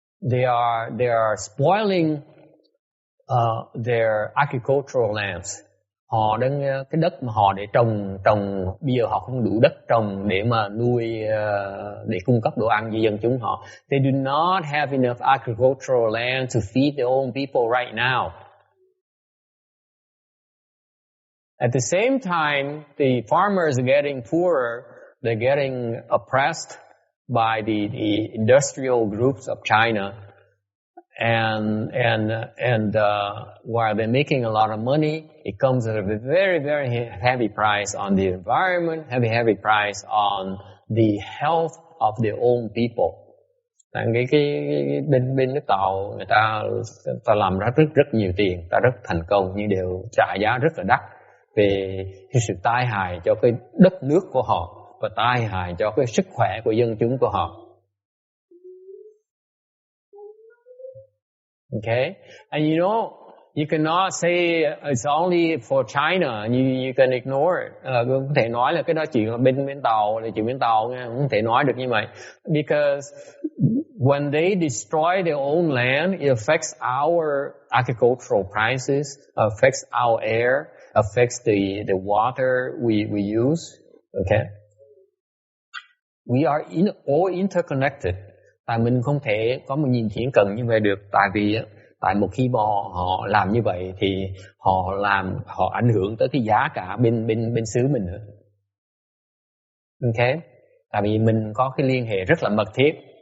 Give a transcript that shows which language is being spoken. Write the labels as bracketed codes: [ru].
[en] They are spoiling their agricultural lands. [vi] Họ đang cái đất mà họ để trồng bây giờ họ không đủ đất trồng để mà nuôi, để cung cấp đồ ăn cho dân chúng họ. [en] They do not have enough agricultural land to feed their own people right now. At the same time, the farmers are getting poorer. They're getting oppressed by the industrial groups of China, and while they're making a lot of money, it comes at a very, very heavy price on the environment, heavy price on the health of their own people. [vi] Cái bên nước Tàu người ta làm rất nhiều tiền, ta rất thành công, nhưng đều trả giá rất là đắt về cái sự tai hại cho cái đất nước của họ và tai hại cho cái sức khỏe của dân chúng của họ. [en] Okay, and you cannot say it's only for China. You can ignore it. [vi] Không thể nói là cái đó chuyện là bên Tàu, là chuyện bên Tàu nha, không thể nói được như vậy. [en] Because when they destroy their own land, it affects our agricultural prices, affects our air, affects the water we use. Okay, we are all interconnected. [vi] Tại mình không thể có một nhìn thiển cận như vậy được, tại một khi họ làm như vậy thì họ ảnh hưởng tới cái giá cả bên xứ mình nữa. Okay, tại vì mình có cái liên hệ rất là mật thiết.